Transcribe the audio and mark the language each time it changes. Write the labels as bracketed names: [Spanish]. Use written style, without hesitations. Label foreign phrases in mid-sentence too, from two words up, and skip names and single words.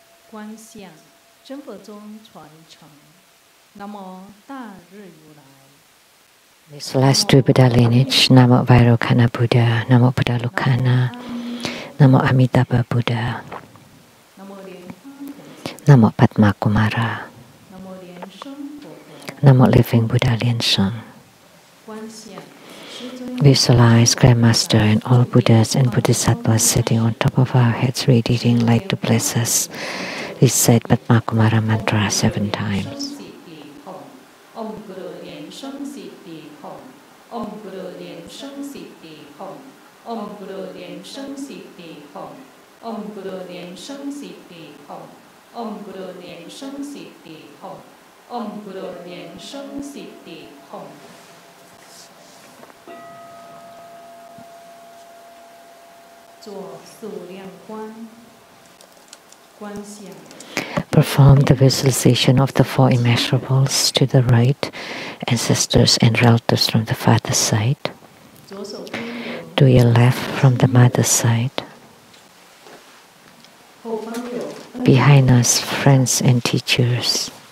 [Chinese] 观想真佛宗传承。南无大日如来。 [English] Visualize two Buddha lineage, Namo Vairocana Buddha, Namo Buddhalokana, Namo Amitabha Buddha, Namo Padmakumara, Namo Living Buddha Lian-Sheng. Visualize Grandmaster and all Buddhas and Bodhisattvas sitting on top of our heads, radiating light to bless us. Recite Padmakumara mantra 7 times. [Sanskrit] Om Guru Lian-Sheng Siddhi Hom. Om Guru Lian-Sheng Siddhi Hom. Om Guru Lian-Sheng Siddhi Hom. Om Guru Lian-Sheng Siddhi Hom. Om Guru Lian-Sheng Siddhi Hom. [Chinese] 做数量观，观想。 [English] Perform the visualization of the 4 immeasurables to the right, ancestors and relatives from the father's side. To your left from the mother's side. Behind us, friends and teachers.